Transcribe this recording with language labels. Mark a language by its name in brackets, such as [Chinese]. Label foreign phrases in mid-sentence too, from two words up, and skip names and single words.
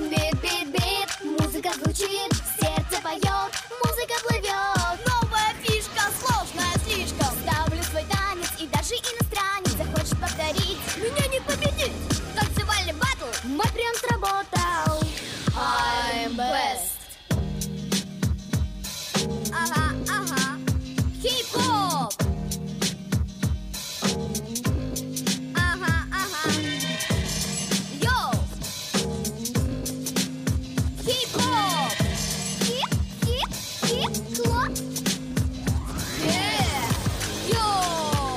[Russian] Бит, бит, бит, музыка звучит, сердце поет, музыка плывет. Новая фишка, сложная слишком. Ставлю свой танец, и даже иностранец захочет повторить. Меня не победить. Танцевальный батл, мой прием сработал. [English] I'm best. [Russian] Ага, ага. Хип-хоп. Ага, ага. Йоу. Хип-хоп. Хип-хип-хип-хоп. Йоу.